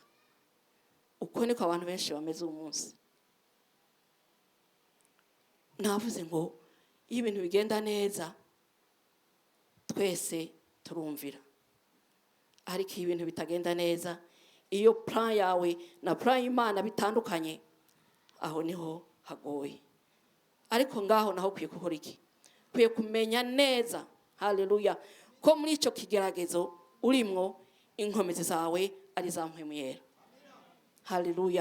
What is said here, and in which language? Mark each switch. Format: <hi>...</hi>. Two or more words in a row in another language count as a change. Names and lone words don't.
<rn>Uko niko abantu benshi bameze umunsi. Navuze ngo iyo ibintu bigenda neza twese turumvira, ariko iyo ibintu bitagenda neza, iyo plan yawe na plan y'Imana bitandukanye, aho niho hagoye. Ariko ngaho naho kwiye gukora iki? Kwiye kumenya neza, haleluya, ko muri icyo kigeragezo urimwo inkomezi zawe ari za mpwemu yera. Haleluya.</rn>